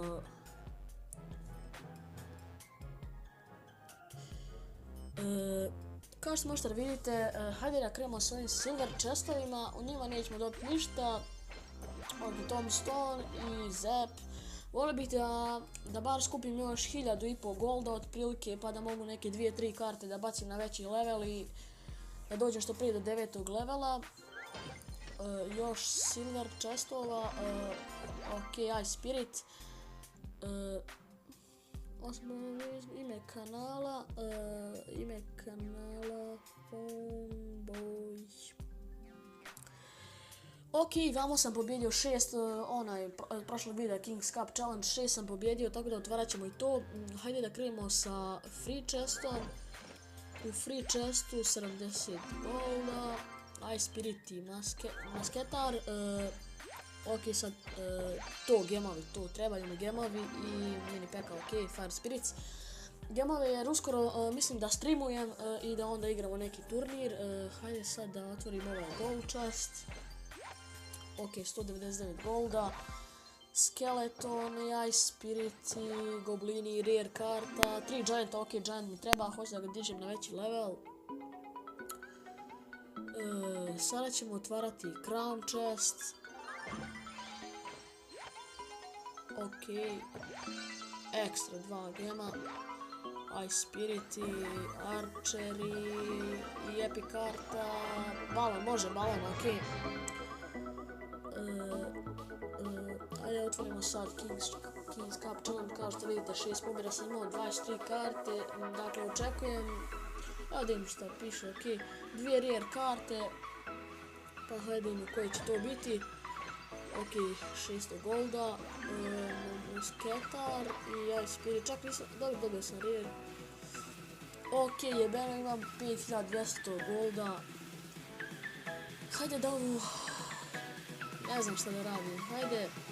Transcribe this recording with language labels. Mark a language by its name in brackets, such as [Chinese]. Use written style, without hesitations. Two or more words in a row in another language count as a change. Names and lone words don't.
[Bosnian] Kao što možete da vidite, hajde da krenemo s ovim [English] silver chestovima, [Bosnian] u njima nećemo dobiti ništa. Ovdje Tombstone i Zap. Volio bih da bar skupim još 1500 golda otprilike, pa da mogu neke 2-3 karte da bacim na veći level i da dođem što prije do 9. levela. Još [English] silver chestova, [Bosnian] ok, Ice Spirit. Ime kanala Funboy. Ok, vamo sam pobjedio 6, prošlog videa Kings Cup Challenge 6 sam pobjedio, tako da otvarat ćemo i to. Hajde da krenemo sa [English] free chestom. [Bosnian] U [English] free chestu [Bosnian] 70 golda, Ice Spirit i masketar. Ok, sad to gemovi, to trebaju mi gemovi i mini peka, ok, Fire Spirits. Gemove jer uskoro mislim da streamujem i da onda igramo neki turnir. Hajde sad da otvorim ovaj [English] gold chest. [Bosnian] Ok, 199 golda, skeletoni, Ice Spirit, goblini, rare karta, 3 gianta, ok, giant mi treba, hoću da ga dižem na veći level. Sada ćemo otvarati [English] crown chest. [Bosnian] Ok, ekstra 2 gema, Ice Spirit, archery i epic karta, balon, može balon, ok. Ajde otvorimo sad Kings Cup Challenge, kao što vidite 6 pobjeda sam imao, 23 karte, dakle očekujem, evo da vidim šta piše, ok, 2 rare karte, pa hajde vidimo koji će to biti, ok, 600 golda, musketar i Ice Spirit, čak nisam, dobio sam rare, ok, jebeno imam 5200 golda, hajde da ovu, ne znam šta da radim, hajde.